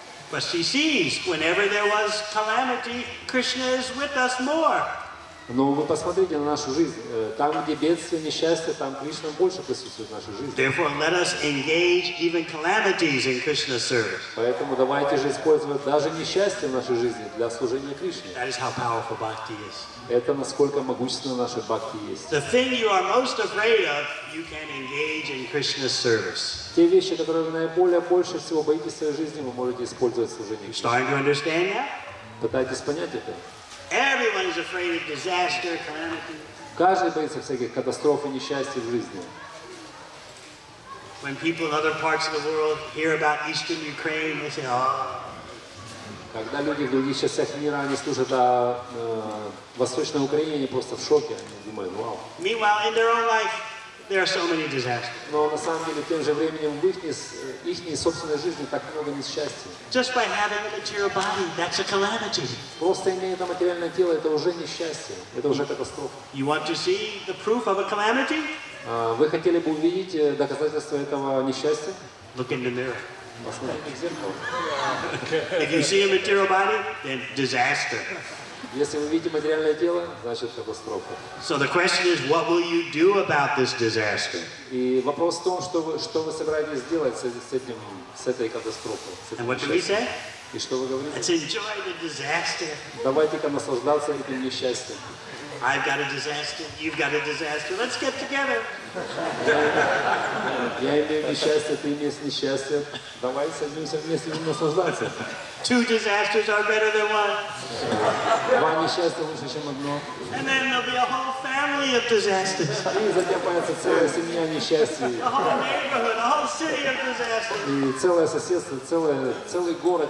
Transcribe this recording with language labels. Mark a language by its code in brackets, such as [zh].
[en] But she sees whenever there was calamity, Krishna is with us more. [ru] Но вы посмотрите на нашу жизнь. Там, где бедствие, несчастье, там Кришна больше присутствует в нашей жизни. [en] Therefore, let us engage even calamities in Krishna's service. [ru] Поэтому давайте же использовать даже несчастье в нашей жизни для служения Кришне. [en] That is how powerful bhakti is. [ru] Это насколько могущественно наша бхакти есть. [en] The thing you are most afraid of, you can engage in Krishna's service. [ru] Те вещи, которые вы наиболее больше всего боитесь в своей жизни, вы можете использовать в служении Кришне. [en] starting to understand that? [ru] Пытайтесь понять это. [en] Everyone is afraid of disaster, calamity. [ru] Каждый боится всяких катастроф и несчастий в жизни. [en] When people in other parts of the world hear about Eastern Ukraine, they say, oh. [ru] Когда люди в других частях мира, они слушают о Восточной Украине, они просто в шоке, они думают, вау. [en] Meanwhile, in their own life, there are so many disasters. [ru] Но на самом деле, тем же временем, в их собственной жизни так много несчастья. [en] Just by having a material body, that's a calamity. [ru] Просто имея это материальное тело, это уже несчастье, это уже катастрофа. [en] You want to see the proof of a calamity? [ru] Вы хотели бы увидеть доказательства этого несчастья? [en] Look in the mirror. [ru] Посмотрите в зеркало. [en] If you see a material body, then disaster. [ru] Если вы видите материальное тело, значит катастрофа. [en] So the question is, what will you do about this disaster? [ru] И вопрос в том, что вы собираетесь делать с этой катастрофой. [en] And what do we say? [ru] И что вы говорите? [en] Let's enjoy the disaster. [ru] Давайте-ка наслаждаться этим несчастьем. [en] I've got a disaster, you've got a disaster, let's get together. [ru] Я имею несчастье, ты имеешь несчастье. Давай садимся вместе и наслаждаться. [en] Two disasters are better than one. [ru] Два несчастья лучше, чем одно. [en] And then there'll be a whole family of disasters. [ru] И затем появится целая семья несчастья. [en] A whole neighborhood, a whole city of disasters. [ru] И целое соседство, целый город